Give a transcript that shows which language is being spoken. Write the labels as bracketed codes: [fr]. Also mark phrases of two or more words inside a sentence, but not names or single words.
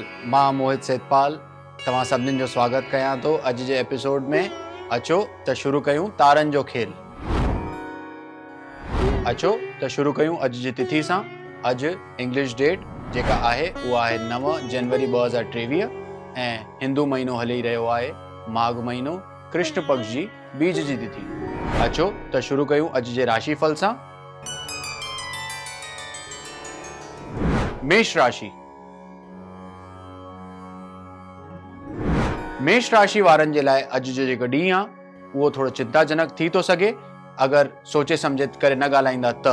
[sd] मां मोहित सेतपाल तव्हां सभिनीनि जो स्वागत कयां थो अॼु जे एपिसोड में। अचो त शुरू कयूं तारनि जो खेल। अचो त शुरू कयूं अॼु जी तिथि सां। अॼु [en] English date [sd] जेका आहे उहा आहे 9 जनवरी 2023 ऐं हिंदू महीनो हली रहियो आहे माघ महीनो, कृष्ण पक्ष जी बीज जी तिथि। अचो त शुरू कयूं अॼु जे राशिफल सां। मेष राशि। मेष राशि वारनि जे लाइ अॼु जो जेको ॾींहुं आहे उहो थोरो चिंताजनक थी थो सघे अगरि सोचे सम्झे करे न ॻाल्हाईंदा त।